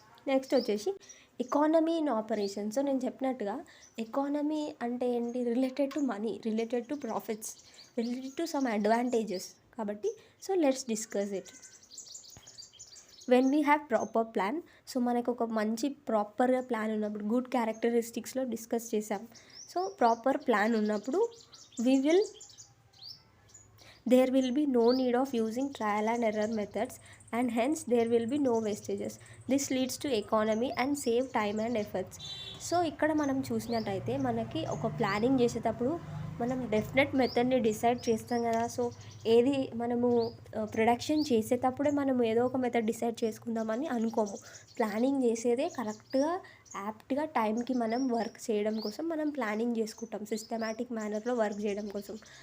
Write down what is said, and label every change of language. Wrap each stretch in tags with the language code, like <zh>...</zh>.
<en>Next వచ్చేసి economy in operation. So</en> <te>నేను చెప్పినట్టుగా</te> <en>economy</en> <te>అంటే ఏంటి,</te> <en>Related to money, related to profits, related to some advantages కాబట్టి. So let's discuss it. When we have proper plan,</en> <te>so మనకు ఒక మంచి ప్రాపర్గా ప్లాన్ ఉన్నప్పుడు, గుడ్ క్యారెక్టరిస్టిక్స్లో డిస్కస్ చేసాం. సో ప్రాపర్ ప్లాన్ ఉన్నప్పుడు</te> <en>there will be no need of using trial and error methods and hence there will be no wastages. This leads to economy and save time and efforts.</en> <te>So ఇక్కడ మనం చూసినట్టయితే మనకి ఒక planning చేసేటప్పుడు మనం definite మెథడ్ని decide చేస్తాం కదా. So ఏది మనము ప్రొడక్షన్ చేసేటప్పుడే మనం ఏదో ఒక మెథడ్ డిసైడ్ చేసుకుందామని అనుకోము. ప్లానింగ్ చేసేదే కరెక్ట్గా యాప్ట్గా టైంకి మనం వర్క్ చేయడం కోసం మనం ప్లానింగ్ చేసుకుంటాం, సిస్టమాటిక్ మేనర్లో వర్క్ చేయడం కోసం.</te>